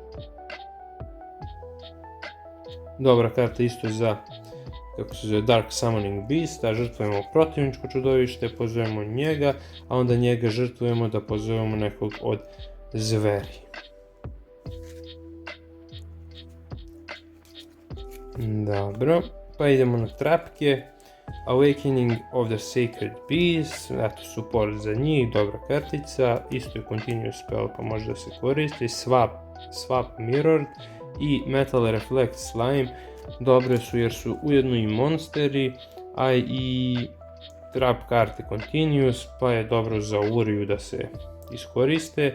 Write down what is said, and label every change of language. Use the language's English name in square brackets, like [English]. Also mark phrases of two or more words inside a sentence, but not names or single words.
[Serbian] Dobra karta isto za, kako se zove, Dark Summoning Beast, da žrtvujemo protivničko čudovište, pozovemo njega, a onda njega žrtvujemo da pozovemo nekog od zveri. Dobro, pa idemo na trapke. Awakening of the Sacred Beast, eto support za njih, dobra kartica, isto je [English] Continuous Spell [Serbian] pa može da se koristi. Swap Mirror i Metal Reflect Slime, dobre su jer su ujedno i monsteri, a i trap karte Continuous, pa je dobro za Uriju da se iskoriste.